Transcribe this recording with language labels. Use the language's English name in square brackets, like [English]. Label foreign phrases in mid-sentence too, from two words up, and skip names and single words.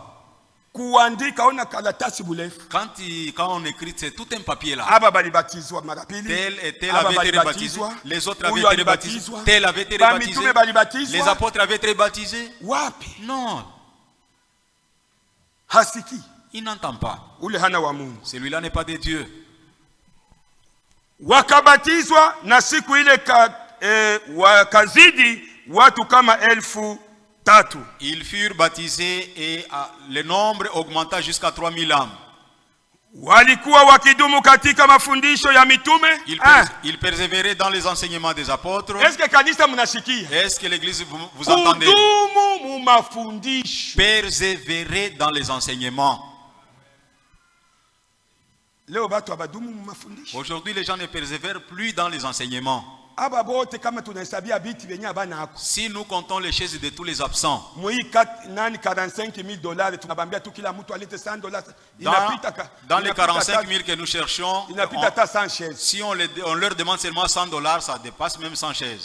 [French] Quand on écrit, c'est tout un papier là. Tel et tel avait été rebaptisé. Les autres avaient été rebaptisés. Tel avait été rebaptisé. Les apôtres avaient été baptisés. Non. Il n'entend pas. Celui-là n'est pas de Dieu. [Swahili] Wakabatizwa na siku ile wakazidi watu kama 1000. [French] Ils furent baptisés et le nombre augmenta jusqu'à 3000 âmes. [Swahili] Walikuwa wakidumu katika mafundisho ya mitume. [French] Ils persévéraient dans les enseignements des apôtres. Est-ce que [Swahili] kanisa mnasikia? [French] Est-ce que l'église vous entendez? [Swahili] Kudumu mu mafundisho. [French] Persévérer dans les enseignements. Aujourd'hui, les gens ne persévèrent plus dans les enseignements. Si nous comptons les chaises de tous les absents, dans les 45 000 que nous cherchons, si on leur demande seulement $100, ça dépasse même 100 chaises.